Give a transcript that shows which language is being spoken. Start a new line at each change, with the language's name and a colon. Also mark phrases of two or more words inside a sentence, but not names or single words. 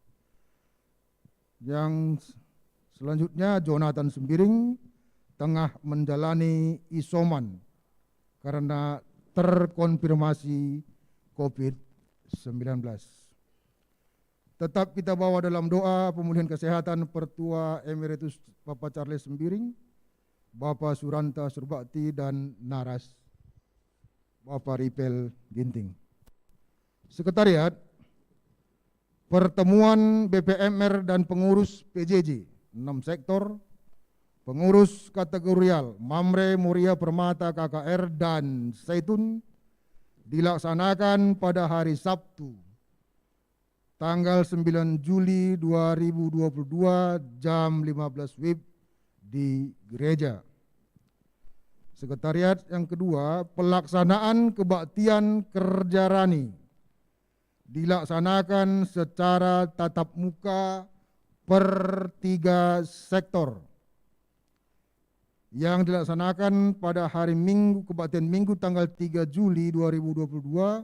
Indonesian: Yang selanjutnya, Jonathan Sembiring tengah menjalani isoman karena terkonfirmasi COVID-19. Tetap kita bawa dalam doa pemulihan kesehatan Pertua Emeritus Bapak Charles Sembiring, Bapak Suranta Surbakti, dan Naras Bapak Ripel Ginting. Sekretariat, pertemuan BPMR dan pengurus PJJ 6 sektor, pengurus kategorial Mamre, Moria, Permata, KKR, dan Zaitun dilaksanakan pada hari Sabtu tanggal 9 Juli 2022 jam 15 WIB di gereja. Sekretariat yang kedua, pelaksanaan kebaktian kerja rani dilaksanakan secara tatap muka per 3 sektor yang dilaksanakan pada hari Minggu, kebaktian Minggu tanggal 3 Juli 2022.